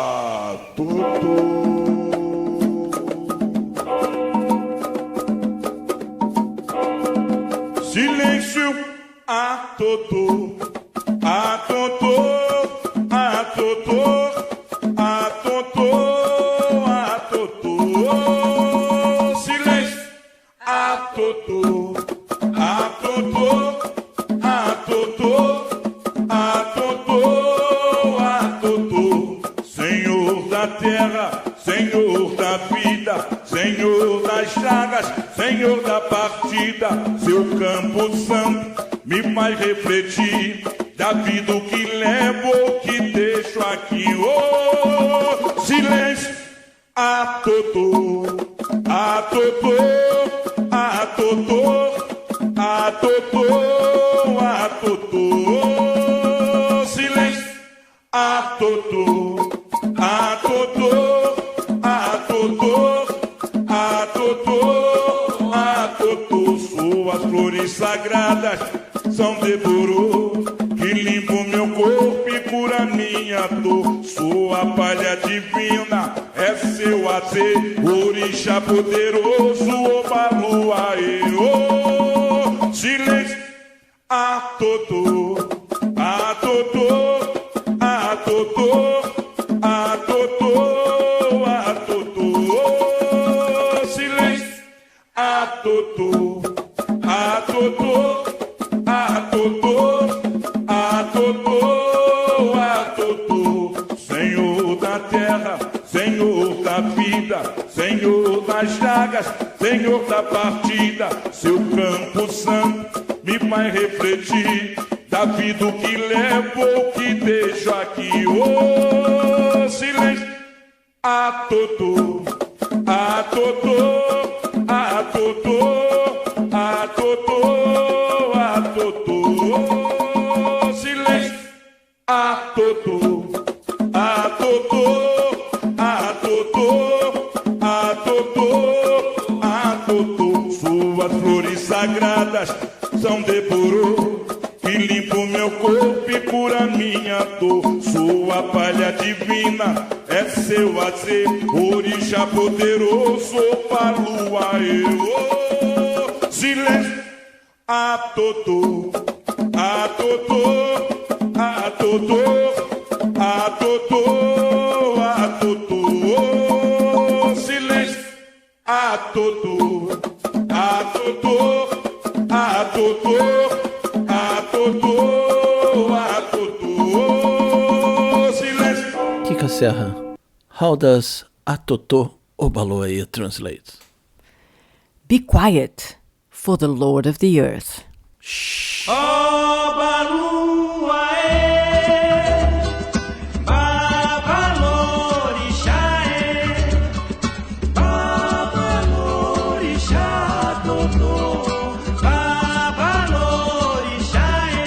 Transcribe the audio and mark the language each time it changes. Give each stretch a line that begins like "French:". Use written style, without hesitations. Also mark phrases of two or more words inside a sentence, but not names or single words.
Portuguese: Silêncio,
Yoruba: atoto, atoto, atoto, atoto, atoto. Silêncio, atoto, atoto, atoto, atoto, atoto.
Portuguese: Senhor da terra, Senhor da vida, Senhor das chagas, Senhor da partida, seu campo santo me faz refletir da vida que levo, que deixo aqui. Oh, silêncio,
Yoruba: atoto, atoto, atoto, atoto, atoto. Silêncio, atoto, atoto, atoto, atoto, atoto.
Portuguese: Suas flores sagradas são devorou, que limpa meu corpo e cura minha dor. Sua palha divina é seu azer, orixá poderoso, Obalua, oh. Silêncio,
Yoruba: atoto, atoto, atoto, atoto, atoto. Silêncio, atoto, atoto, atoto, atoto, atoto.
Portuguese: Senhor da terra, Senhor da vida, Senhor das chagas, Senhor da partida, seu campo santo me faz refletir da vida que levo, que deixo aqui. Oh, silêncio,
Yoruba: atoto, atoto, atoto, atoto, atoto. Silêncio, atoto, atoto, atoto, atoto, atoto.
Portuguese: Suas flores sagradas são devorou, que limpa o meu corpo e cura minha dor. Sua palha divina é seu azer, orixá poderoso, Obalua, oh. Silêncio,
Yoruba: atoto, atoto, atoto, atoto, atoto. Silêncio, atoto, atoto, atoto, atoto, atoto.
Portuguese: Silêncio.
English: Kika Serra, how does atoto Obalua translate? Be quiet for the Lord of the earth. Obalua, Babalorixá, Babalorixá, Totô, Babalorixá,